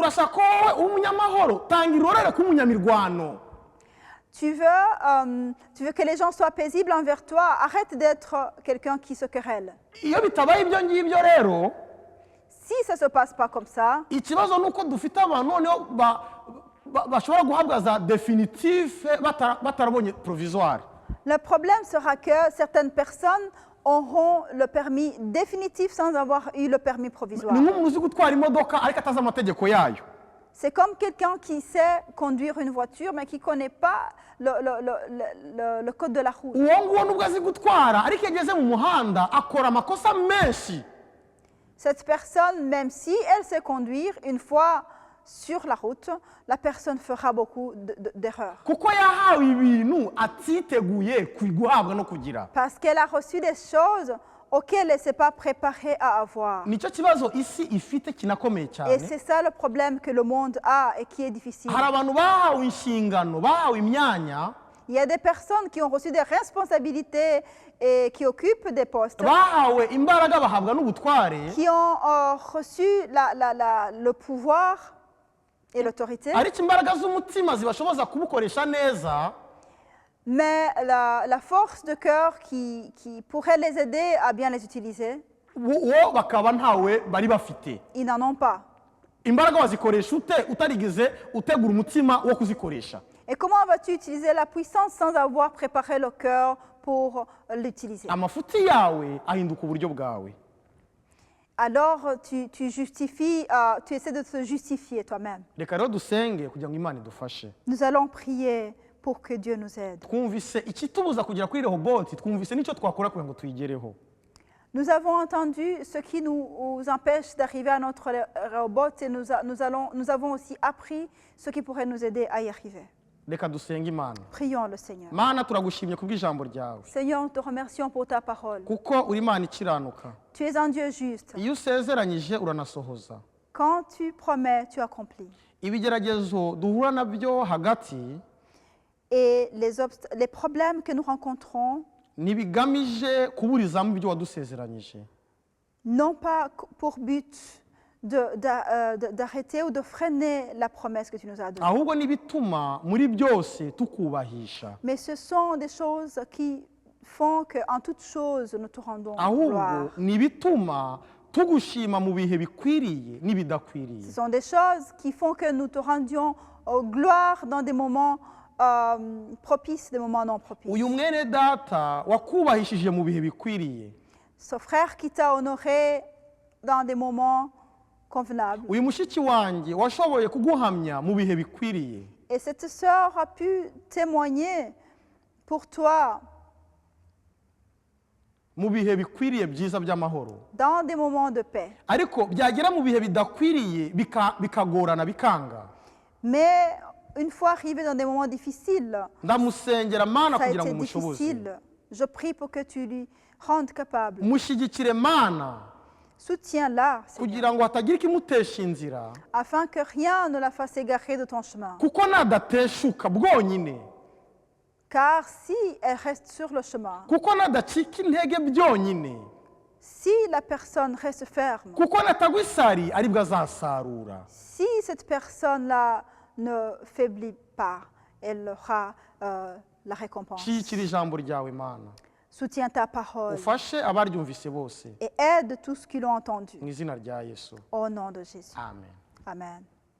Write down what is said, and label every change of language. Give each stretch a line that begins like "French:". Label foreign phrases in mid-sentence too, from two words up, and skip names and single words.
Kinyarwanda: urashaka ko wowe umunyamahoro tangira urore ko umunyamirwano.
French: Tu veux que les gens soient paisibles envers toi, arrête d'être quelqu'un qui se querelle.
Kinyarwanda: iyo bitabaye ibyo ngibyo rero
French: Si ça ne se passe pas comme ça,
Kinyarwanda: ikibazo ni uko dufite abantu noneho bashobora guhabwa za definitive batarabonye provisoire.
French: le problème sera que certaines personnes auront le permis définitif sans avoir eu le permis provisoire.
Kinyarwanda: ni nk'umuntu uzi gutwara imodoka ariko atazi amategeko yayo.
French: C'est comme quelqu'un qui sait conduire une voiture mais qui ne connaît pas le code de la route.
Kinyarwanda: uwo nguwo nubwo azi gutwara ariko iyo ageze mu muhanda akora amakosa menshi.
French: Cette personne, même si elle sait conduire, une fois sur la route, la personne fera beaucoup d'erreurs.
Kinyarwanda: kuko yahawe ibintu atiteguye guhabwa no kugira.
French: Parce qu'elle a reçu des choses auxquelles elle ne s'est pas préparée à avoir.
Kinyarwanda: nicyo kibazo isi ifite kinakomeye
French: Et
Kinyarwanda: cyane.
French: c'est ça le problème que le monde a et qui est difficile.
Kinyarwanda: hari abantu bahawe inshingano bahawe imyanya
French: Il y a des personnes qui ont reçu des responsabilités et qui occupent des postes,
Kinyarwanda: bahawe imbaraga bahabwa n'ubutware
French: qui ont reçu le pouvoir et l'autorité,
Kinyarwanda: ariko imbaraga z'umutima zibashoboza kubukoresha neza.
French: mais la force de cœur qui pourrait les aider à bien les utiliser,
Kinyarwanda: wo bakaba ntawe bari bafite.
French: ils n'en ont pas.
Kinyarwanda: imbaraga wazikoresha ute utarigeze utegura umutima wo kuzikoresha.
French: Et comment vas-tu utiliser la puissance sans avoir préparé le cœur pour l'utiliser?
Kinyarwanda: amafuti yawe ahinduka uburyo bwawe.
French: Alors tu justifies, tu essaies de te justifier toi-même.
Kinyarwanda: reka rero dusenge kugira ngo imana idufashe.
French: Nous allons prier pour que Dieu nous aide.
Kinyarwanda: twumvise ikitubuza kugera kuri rehoboti, twumvise n'icyo twakora kugira ngo tuyigereho.
French: Nous avons entendu ce qui nous empêche d'arriver à notre Rehoboth et nous avons aussi appris ce qui pourrait nous aider à y arriver.
Kinyarwanda: reka dusenge imana.
French: Prions le Seigneur.
Kinyarwanda: mana turagushimye kubw'ijambo ryawe
French: Seigneur, nous te remercions pour ta parole.
Kinyarwanda: kuko uri imana ikiranuka.
French: Tu es un Dieu juste.
Kinyarwanda: iyo usezeranyije uranasohoza.
French: Quand tu promets, tu accomplis.
Kinyarwanda: ibigeragezo duhura nabyo hagati
French: Et les problèmes que nous rencontrons
Kinyarwanda: ntibigamije kuburizamo ibyo wadusezeranyije,
French: non pas pour but d'arrêter ou de freiner la promesse que tu nous as donnée.
Kinyarwanda: ahubwo n'ibituma muri byose tukubahisha,
French: Mais ce sont des choses qui font qu'en toute chose, nous te rendons
Kinyarwanda: ahubwo
French: gloire.
Kinyarwanda: n'ibituma tugushima mu bihe bikwiriye n'ibidakwiriye.
French: Ce sont des choses qui font que nous te rendions gloire dans des moments propices, des moments non propices.
Kinyarwanda: uyu mwene data wakubahishije mu bihe bikwiriye,
French: Ce frère qui t'a honoré dans des moments convenables.
Kinyarwanda: uyu mushiki wanjye washoboye kuguhamya mu bihe bikwiriye,
French: Et cette sœur a pu témoigner pour toi
Kinyarwanda: mu bihe bikwiriye byiza by'amahoro,
French: dans des moments de paix.
Kinyarwanda: ariko byagera mu bihe bidakwiriye bikagorana bikanga.
French: Mais une fois arrivé dans des moments difficiles,
Kinyarwanda: ndamusengera mana
French: ça a
Kinyarwanda: kugira ngo
French: été
Kinyarwanda: umushoboze,
French: difficile. Je prie pour que tu lui rendes capable.
Kinyarwanda: mushyigikire mana
French: Soutiens-la, Seigneur,
Kinyarwanda: kugira ngo hatagira ikimutesha inzira,
French: afin que rien ne la fasse égarer de ton chemin.
Kinyarwanda: kuko nadateshuka bwonyine,
French: Car si elle reste sur le chemin,
Kinyarwanda: kuko nadacika intege byonyine,
French: si la personne reste ferme,
Kinyarwanda: kuko natagwa isari aribwo azasarura.
French: si cette personne-là ne faiblit pas, elle aura la récompense.
Kinyarwanda: shyigikira ijambo ryawe mana,
French: Soutiens ta parole
Kinyarwanda: ufashe abaryumvise bose,
French: et aide tous qui l'ont entendu.
Kinyarwanda: mu izina rya yesu,
French: Au nom de Jésus.
Kinyarwanda: amen.
French: Amen.